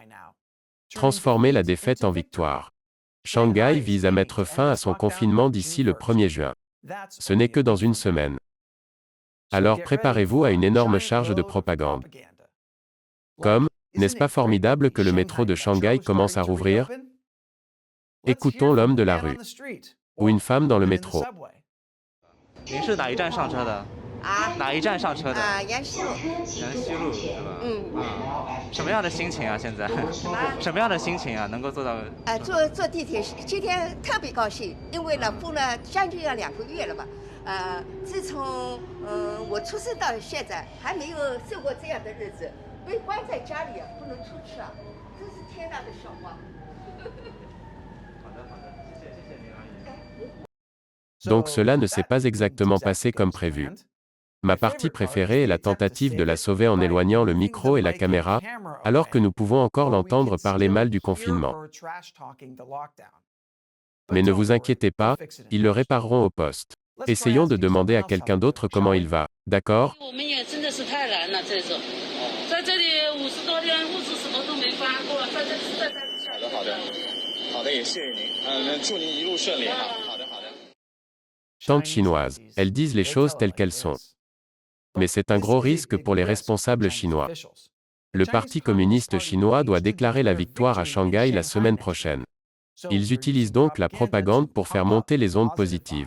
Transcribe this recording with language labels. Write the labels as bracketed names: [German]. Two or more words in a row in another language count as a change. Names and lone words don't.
[French] Transformer la défaite en victoire. Shanghai vise à mettre fin à son confinement d'ici le 1er juin. Ce n'est que dans une semaine. Alors préparez-vous à une énorme charge de propagande. Comme, n'est-ce pas formidable que le métro de Shanghai commence à rouvrir? Écoutons l'homme de la rue. Ou une femme dans le métro. [Chinese] 您是哪一站上车的？啊哪一站上车的？杨西路，杨西路是吧？嗯，什么样的心情啊？现在什么样的心情啊？能够做到？坐地铁今天特别高兴，因为呢封了将近要2个月了吧，自从我出生到现在还没有受过这样的日子，被关在家里不能出去啊，真是天大的笑话。好的，好的，谢谢您阿姨。 [French] Donc cela ne s'est pas exactement passé comme prévu. Ma partie préférée est la tentative de la sauver en éloignant le micro et la caméra, alors que nous pouvons encore l'entendre parler mal du confinement. Mais ne vous inquiétez pas, ils le répareront au poste. Essayons de demander à quelqu'un d'autre comment il va, d'accord? [Chinese] 我们也真的是太难了，这种，在这里50多天物资什么都没发过，在这实在是。好的，好的，好的，也谢谢您。那祝您一路顺利哈。好的，好的。 [French] Tante chinoise, elles disent les choses telles qu'elles sont. Mais c'est un gros risque pour les responsables chinois. Le Parti communiste chinois doit déclarer la victoire à Shanghai la semaine prochaine. Ils utilisent donc la propagande pour faire monter les ondes positives.